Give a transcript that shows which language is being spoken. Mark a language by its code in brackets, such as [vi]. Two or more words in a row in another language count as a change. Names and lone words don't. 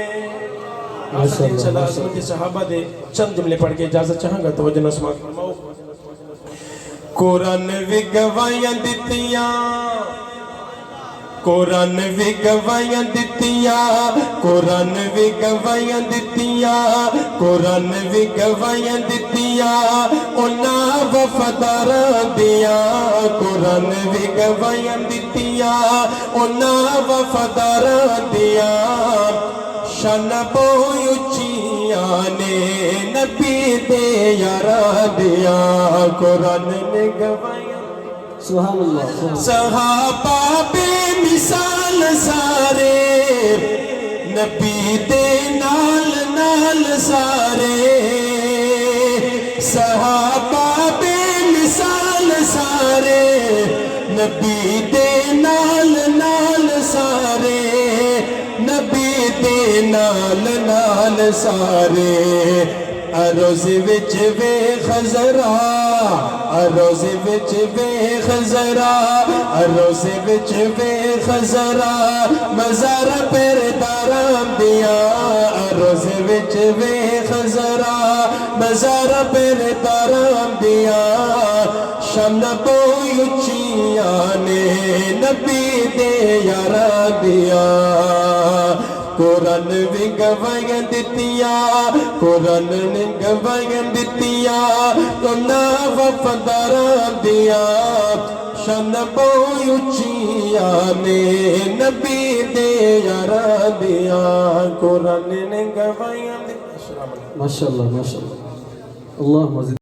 [ar] انشاءاللہ [pa] عظمت صحابہ دے چند جملے پڑھ کے اجازت چاہاں گا، توجہ نہ سماعت فرماؤ۔ قرآن بھی گواہیاں دتیاں، قرآن بھی گواہیاں دتیاں، قرآن بھی گواہیاں دتیاں، قرآن بھی گواہیاں دتیاں انہاں وفاداراں دیاں۔ قرآن بھی گواہیاں دتیاں انہاں وفاداراں دیاں۔ شان بہت اچھیاں نے نبی دے یاراں دیاں۔ قرآن نے گواہیاں [ar] سبحان اللہ۔ [pa] صحابہ بے مثال سارے، نبی دے نال نال سارے۔ صحابہ بے مثال سارے، نبی دے نال نال سارے، نبی دے نال نال سارے۔ عروض وچ ویکھ ذرا، عروض وچ ویکھ ذرا، عروض وچ ویکھ ذرا مزار پیرداراں دیاں۔ عروض وچ ویکھ ذرا مزار پیرداراں دیاں۔ شان بہت اچھیاں نے نبی دے یاراں دیاں۔ قرآن بھی گواہیاں دتیاں، قرآن نے گواہیاں دتیاں انہاں وفاداراں دیاں۔ شان بہت اچھیاں نے نبی دے یاراں دیاں۔ قرآن نے گواہیاں دتیاں۔ [ar] ماشاءاللہ ماشاءاللہ، اللہ مزید